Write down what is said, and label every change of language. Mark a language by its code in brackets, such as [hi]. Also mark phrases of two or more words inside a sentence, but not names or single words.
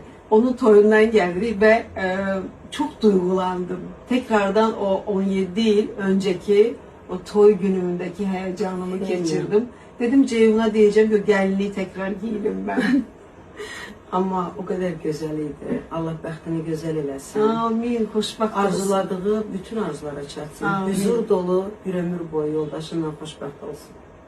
[tr] Onun toyundan geldik ve çok duygulandım. Tekrardan o 17 yıl önceki o toy günümündeki heyecanımı geçirdim. Dedim Ceyhun'a diyeceğim ki gelinliği tekrar giyelim ben. Ama o kadar güzeliydi. [az] Allah bəxtini güzel eləsin. Amin. Xoşbəxt olsun. Arzuladığı bütün arzulara çatsın. Amin. [tr] Huzur dolu bir ömür boyu yoldaşınla [az] xoşbəxt olsun.